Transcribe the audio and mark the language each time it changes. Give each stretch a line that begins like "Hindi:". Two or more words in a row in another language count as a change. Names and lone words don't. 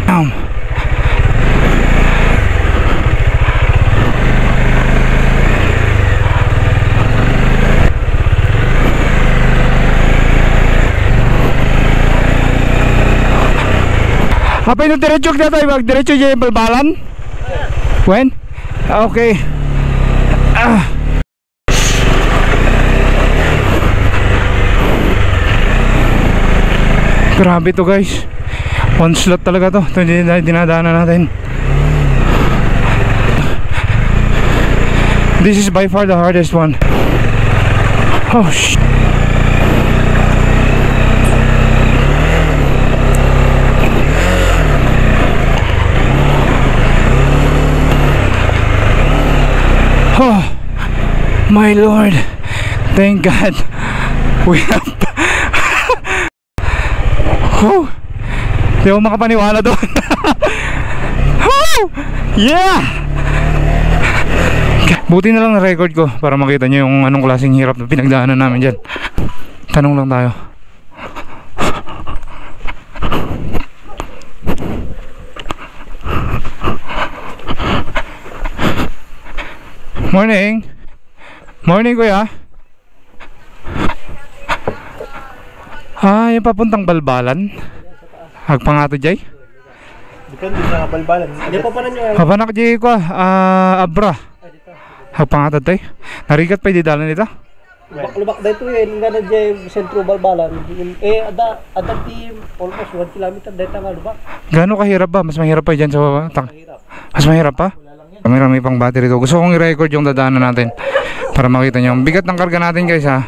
Filipino: Apa yung diretso na tayo? Mag-diretso dyan yung balbalan?
English: When? Okay.
Filipino: Grabe to
English: guys. One slot
Filipino: talaga to. Ito yung dinadaanan natin.
English: This is by far the hardest one. Oh shit. Oh my lord, thank God we have oh,
Filipino: di ako makapaniwala doon.
English: Oh, yeah.
Filipino: Buti na lang na record ko para makita nyo yung anong klaseng hirap na pinagdaanan namin dyan. Tanong lang tayo. Morning. Morning kuya. Yung papuntang Balbalan.
Iloko: Agpangato jay.
Filipino: Depende sa Balbalan. Hindi pa panan nyo.
Iloko: Papanak jay ko Abra. Agpangato tay. Narigat pa di dalan nito.
Filipino: Lubak dito yun.
Iloko: Nga na jay sentro Balbalan. Ada team
English: almost 1 kilometer
Iloko: dito nga lubak.
Filipino: Gaano kahirap ba? Mas mahirap pa dyan sa baba? Mas mahirap pa? Marami pang battery to. Gusto kong i-record yung dadaanan natin. para makita nyo ang bigat ng karga natin guys ha.